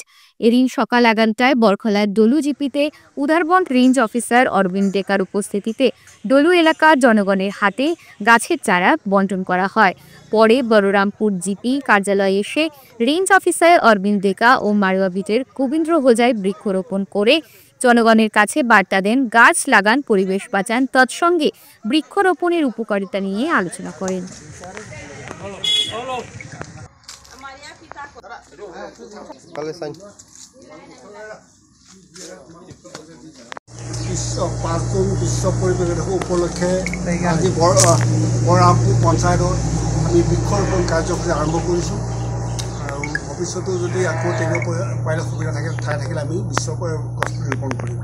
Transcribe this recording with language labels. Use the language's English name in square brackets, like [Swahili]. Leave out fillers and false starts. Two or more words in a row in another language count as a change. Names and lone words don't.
[Bangla] এদিন সকাল 11টায় বরখলার ডলু জিপিতে উধারবন্দ রেঞ্জ অফিসার অরবিন্দ ডেকার উপস্থিতিতে ডলু এলাকার জনগণের হাতে গাছের চারা বন্টন করা হয়। পরে বলরামপুর জিপি কার্যালয়ে এসে রেঞ্জ অফিসার অরবিন্দ ডেকা ও মারুয়া বিটের গোবিন্দ্র হোজায় বৃক্ষরোপণ করে জনগণের কাছে বার্তা দেন গাছ লাগান, পরিবেশ বাঁচান, তৎসঙ্গে বৃক্ষরোপণের উপকারিতা নিয়ে আলোচনা করেন। [Assamese] বিশ্ব 5 জুন বিশ্ব পৰিৱেশ দিৱস উপলক্ষে আজি বৰৰামপুৰ পঞ্চায়তত আমি বৃক্ষৰোপণ কাৰ্যসূচী আৰম্ভ কৰিছোঁ, আৰু ভৱিষ্যতেও যদি আকৌ তেনেকুৱা পাৰিলে সুবিধা থাকে ঠাই থাকিলে আমি বিশ্ব গছ ৰোপণ কৰিম।